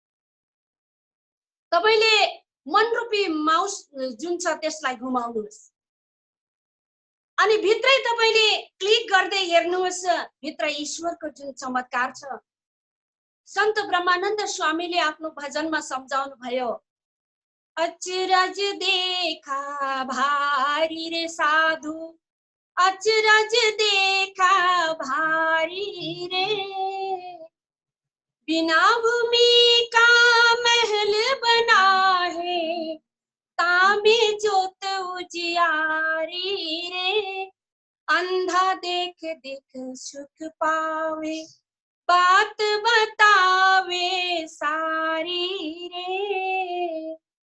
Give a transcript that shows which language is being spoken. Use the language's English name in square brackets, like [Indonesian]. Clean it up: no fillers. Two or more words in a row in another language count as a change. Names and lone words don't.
[Nepali] तपाईले मन रूपी माउस जुन छ त्यसलाई घुमाउनुहोस् अनि भित्रै तपाईले क्लिक गर्दै हेर्नुहोस्, भित्र ईश्वरको जुन चमत्कार छ। संत ब्रह्मानन्द स्वामीले आफ्नो भजनमा सम्झाउनु भयो, [Hindi] अचरज देखा भारी रे साधु, अचरज देखा भारी रे, बिना भूमि का महल बना है, तामे जोत उजियारी रे, अंधा देख देख सुख पावे, बात बतावे सारी रे।